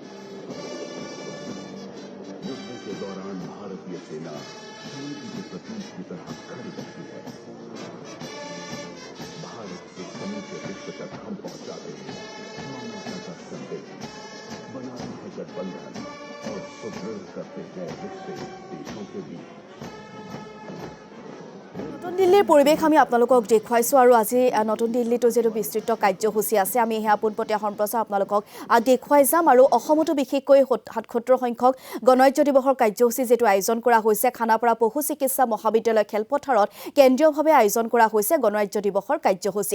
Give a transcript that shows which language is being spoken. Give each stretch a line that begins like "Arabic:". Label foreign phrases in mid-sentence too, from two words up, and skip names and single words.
Hindi: युद्ध के दौरान भारतीय सेना शांति के प्रतीक की तरह खड़ी रहती है। भारत से समूचे विश्व तक हम पहुंचाते हैं मानवता का संदेश, बनाते हैं गठबंधन और सुदृढ़ करते हैं रिश्ते देशों के बीच।
Assamese: নতুন দিল্লীৰ পৰিৱেশ আমি আপোনালোকক দেখুৱাইছোঁ আৰু আজি নতুন দিল্লীতো যিটো বিস্তৃত কাৰ্যসূচী আছে আমি সেয়া পোনপটীয়া সম্প্ৰচাৰ আপোনালোকক দেখুৱাই যাম। আৰু অসমতো বিশেষকৈ ৭৭ সংখ্যক গণৰাজ্য দিৱসৰ কাৰ্যসূচী যিটো আয়োজন কৰা হৈছে খানাপাৰা পশু চিকিৎসা মহাবিদ্যালয় খেলপথাৰত কেন্দ্ৰীয়ভাৱে আয়োজন কৰা হৈছে গণৰাজ্য দিৱসৰ কাৰ্যসূচী।